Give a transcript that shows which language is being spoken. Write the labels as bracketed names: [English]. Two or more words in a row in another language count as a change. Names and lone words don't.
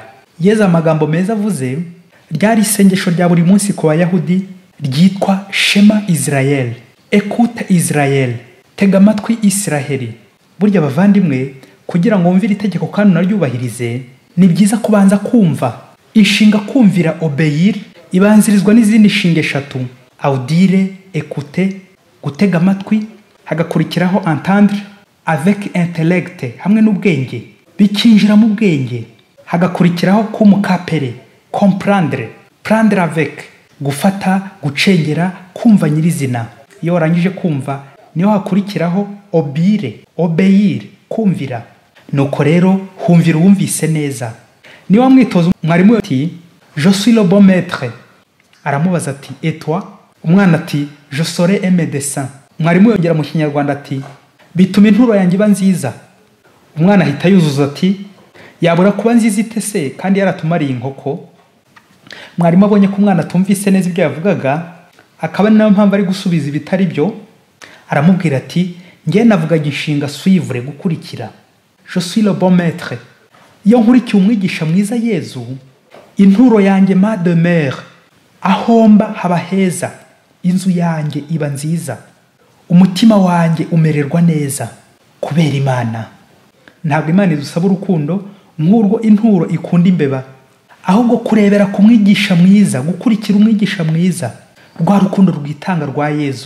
[Kinyarwanda] Yesu amagambo meza avuze ryari isengesho rya buri munsi ku Bayahudi ryitwa Shema Israel, [French] Écoute Israel, [Kinyarwanda] tega amatwi Israheli. Burya bavandimwe, kugira ngo wumvire itegeko kandi unaryubahirize, ni byiza kubanza kumva. Inshinga kumvira obéir ibanzirizwa n'izindi nshinga eshatu: audire, écouter, gutega amatwi, hagakurikiraho [French] entendre avec intellect, [Kinyarwanda] hamwe n'ubwenge, bikinjira mu bwenge. Hagakurikiraho kumukapere, [French] comprendre, prendre avec, [Kinyarwanda] gufata, gucengera, kumva nyirizina. Iyo warangije kumva niho hakurikiraho [French] obire, obéir, [Kinyarwanda] kumvira. Nuko rero humvira uwumvise neza. [French] Ni wa mwitozo mwarimu ati je suis le bon maître, [Kinyarwanda] aramubaza ati [French] et toi? Umwana ati je serai un médecin. [Kinyarwanda] Mwarimu yongera mu Kinyarwanda ati bituma inturo yanjye iba nziza. Umwana ahita yuzuza ati yabura kuba nziza ite se kandi yaratumariye inkoko? Mwarimu abonye ko umwana atumvise neza ibyo yavugaga, akaba nayo mpamvu ari gusubiza ibitari byo, aramubwira ati ngiye navugaga inshinga suivre, gukurikira. [French] Je suis le bon maître. [Kinyarwanda] Iyo nkurikiye umwigisha mwiza Yezu, inturo yanjye [French] ma demeure, [Kinyarwanda] ahomba haba heza, inzu yanjye iba nziza, umutima wanjye umererwa neza kubera Imana. Ntabwo Imana idusaba urukundo nk'urwo inturo ikunda imbeba, ahubwo kurebera ku mwigisha mwiza, gukurikira umwigisha mwiza, rwa rukundo rwitanga rwa Yezu.